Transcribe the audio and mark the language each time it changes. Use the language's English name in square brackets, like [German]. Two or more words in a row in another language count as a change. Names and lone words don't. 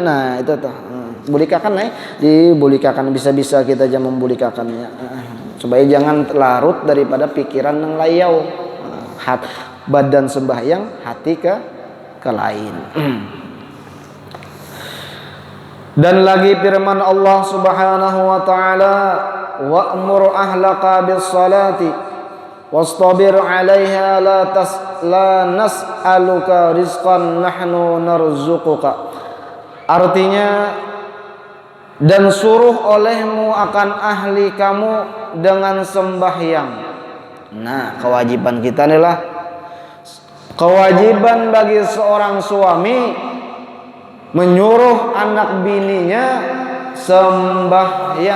[Banjar] Nah itu tuh bulikakan dibulikakan, bisa-bisa kita aja membulikakannya supaya jangan larut daripada pikiran nang layau, badan sembahyang hati ke lain. Dan lagi firman Allah [Arabic] سبحانه وتعالى وأمر أهلك بالصلاة واصطبر عليها لا نسألك رزقا نحن نرزقك. [Banjar] Artinya, dan suruh olehmu akan ahli kamu dengan sembahyang. Nah, kewajiban kita adalah kewajiban bagi seorang suami menyuruh anak bininya sembahyang.